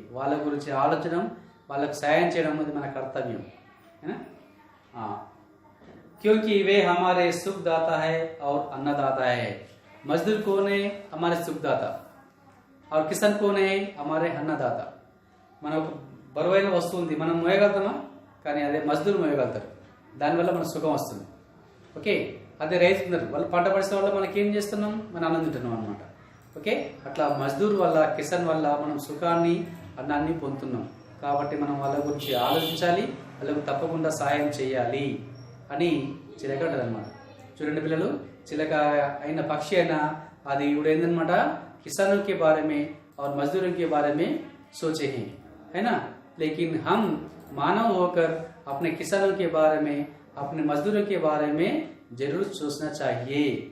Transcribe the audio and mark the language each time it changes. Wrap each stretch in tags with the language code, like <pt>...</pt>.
<te>వాళ్ళ గురించి ఆలోచన, వాళ్ళకు సహాయం చేయడం అనేది మన కర్తవ్యం,</te> <hi>है ना। हाँ, क्योंकि वे हमारे सुखदाता है और अन्नदाता है। मजदूर कौन है? हमारे सुखदाता। और किसान कौन है? हमारे अन्नदाత।</hi> <te>మనకు బరువైన వస్తువు ఉంది, మనం మోయగలుగుతామా? కానీ అదే మజ్దూర్ మోయగలుగుతారు, దానివల్ల మనకు సుఖం వస్తుంది. ఓకే, అదే రైతు ఉన్నారు, వాళ్ళు పంట పండించడం వల్ల మనకి ఏం చేస్తున్నాం? మనం అన్నం తింటున్నాం అనమాట. ఓకే, అట్లా మజ్దూర్ వల్ల, కిసాన్ వల్ల మనం సుఖాన్ని, అన్నాన్ని పొందుతున్నాం. కాబట్టి మనం వాళ్ళ గురించి ఆలోచించాలి, వాళ్ళకు తప్పకుండా సహాయం చేయాలి అని చిలక అంటది అనమాట. చూడండి పిల్లలు, చిలక అయిన పక్షి అయినా అది ఇప్పుడు ఏంటనమాట,</te> <hi>किसानों के बारे में और मजदूरों के बारे में सोचे हैं, है ना। लेकिन हम मानव होकर अपने किसानों के बारे में, अपने मजदूरों के बारे में जरूर सोचना चाहिए।</hi>